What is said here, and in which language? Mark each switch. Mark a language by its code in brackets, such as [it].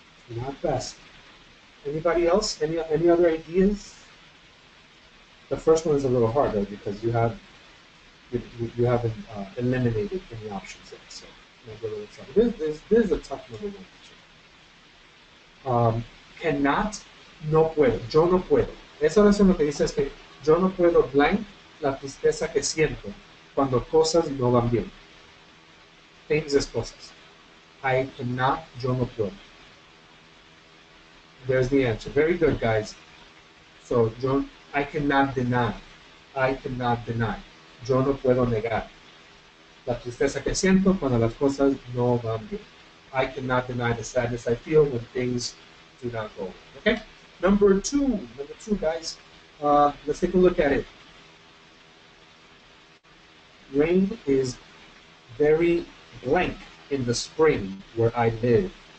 [en] Not best. Anybody else? Any other ideas? The first one is a little harder because you haven't eliminated any options yet. So maybe a little trouble. This is a tough number one. [es] Cannot, no puedo. Yo no puedo. Esa oración lo que dice es que yo no puedo blank la tristeza que siento cuando cosas no van bien. Things es cosas. [en] I cannot, [es] yo no puedo. [en] There's the answer. Very good, guys. So, I cannot deny. I cannot deny. [es] Yo no puedo negar la tristeza que siento cuando las cosas no van bien. [en] I cannot deny the sadness I feel when things do not go well. Okay? Number two, guys. Let's take a look at it. Rain is very blank in the spring where I live.